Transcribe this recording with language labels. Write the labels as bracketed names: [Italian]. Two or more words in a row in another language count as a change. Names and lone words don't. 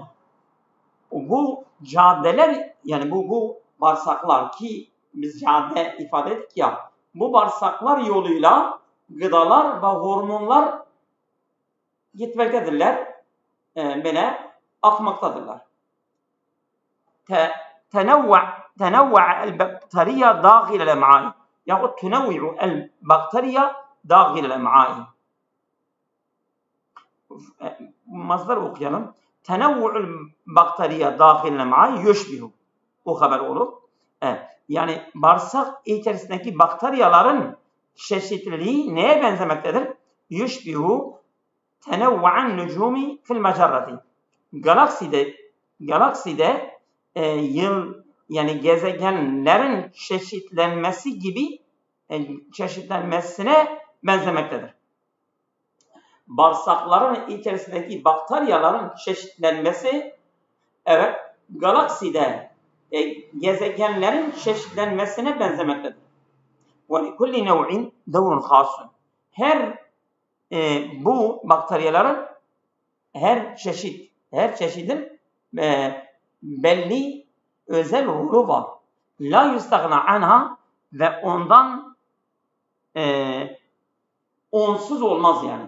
[Turkish] Bu caddeler yani bu bağırsaklar ki biz cadde ifade ettik ya, bu bağırsaklar yoluyla gıdalar ve hormonlar gitmektedirler, böyle akmaktadırlar. [Arabic] تنوع البكتيريا داخل الأمعاء يقول تنوع البكتيريا داخل الأمعاء. [Turkish] مصدر okuyalım. [Arabic] تنوع البكتيريا داخل الأمعاء يشبه. [Turkish] O haber olur. Evet. Yani bağırsak içerisindeki bakteriyaların çeşitliliği neye benzemektedir? [Arabic] يشبه تنوع النجوم في المجرة. [Turkish] Galakside yani gezegenlerin çeşitlenmesi gibi çeşitlenmesine benzemektedir. Bağırsakların içerisindeki bakteriyaların çeşitlenmesi, evet, galakside gezegenlerin çeşitlenmesine benzemektedir. [Arabic] وَلِكُلِّ نَوْعٍ دَوْرٌ خَاصٌ. [Turkish] Bu bakteriyaların her çeşidin belli özel rolü var. [Arabic] لا يستغنى عنها [Turkish] ve ondan onsuz olmaz yani.